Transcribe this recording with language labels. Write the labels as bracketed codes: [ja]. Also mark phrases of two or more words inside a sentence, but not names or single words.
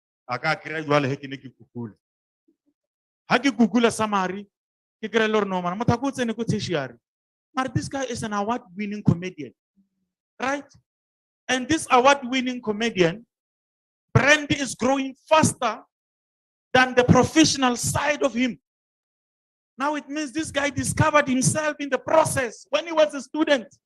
[st] a ka kry jwale he ke ne ke Google ha ke Google summary ke kry le hore no mana motho a ko tsene ko tertiary mara [en] this guy is an award winning comedian, right? And this award winning comedian brand is growing faster than the professional side of him. Now it means this guy discovered himself in the process when he was a student.